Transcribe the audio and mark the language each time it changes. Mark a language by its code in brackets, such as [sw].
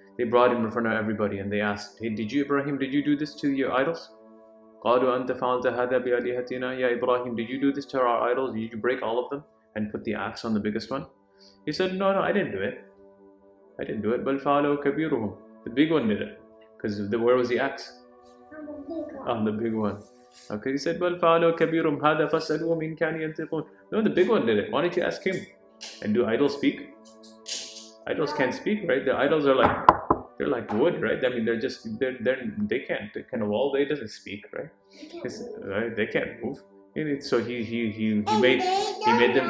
[en] They brought him in front of everybody and they asked, "Hey, Ibrahim, did you do this to your idols?" [ar] قَالُوا أَنْتَ فَعَلْتَ هَذَا بِآلِهَتِنَا. [en] Yeah, Ibrahim, did you do this to our idols? Did you break all of them and put the axe on the biggest one? He said, No, I didn't do it. [ar] بَلْ فَعَلَهُ كَبِيرُهُمْ. [en] The big one did it. Because where was the axe? On the big one. Okay, he said, [ar] بَلْ فَعَلَهُ كَبِيرُهُمْ هَذَا فَاسْأَلُوهُمْ إِنْ كَانُوا يَنْطِقُونَ. [en] No, the big one did it. Why don't you ask him? And do idols speak? Idols can't speak, right? The idols are like wood, right? I mean, they can't evolve. They doesn't speak, right? Right? They can't move. So he made them.